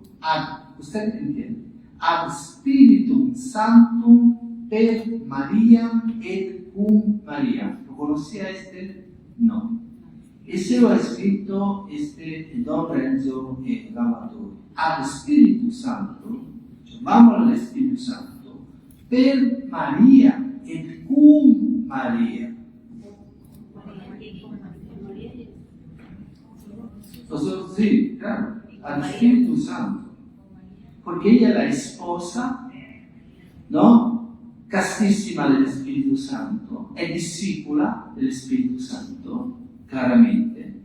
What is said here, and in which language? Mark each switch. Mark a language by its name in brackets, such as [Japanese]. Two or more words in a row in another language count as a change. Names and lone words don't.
[Spanish] ¿Usted entiende? [Latin] Ad Spiritum Sanctum per Maria et cum Maria. [Spanish] ¿Lo conocía este? No. Ese lo ha escrito Don Renzo Lavatori. [Latin] Ad Spiritum Sanctum, [Spanish] vamos al Espíritu Santo, [Latin] per Maria et cum Maria. [Spanish] Nosotros, sí, claro, al Espíritu Santo, porque ella es la esposa, ¿no? Castísima del Espíritu Santo, es discípula del Espíritu Santo, claramente.